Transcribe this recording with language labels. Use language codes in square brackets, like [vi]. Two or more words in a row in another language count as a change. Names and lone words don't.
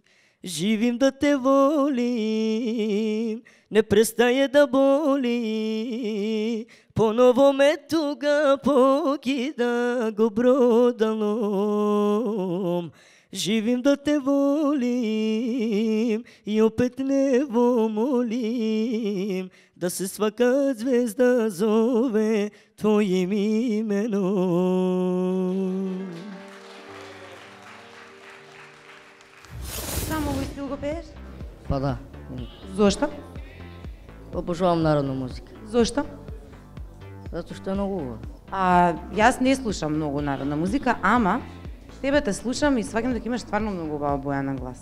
[sr] Živim da te volim, ne prestaje da boli, ponovo me tuga pokida go brodalom. Živim da te volim i opet nebo molim, da se svaka zvezda zove tvojim imenom. [mk] Само овој стил го пееш? Па да. Зошто? Обожавам народна музика. Зошто? Затоа што е многу убава. Јас не слушам многу народна музика, ама тебе те слушам и сваќам дека имаш стварно многу убава боја на глас.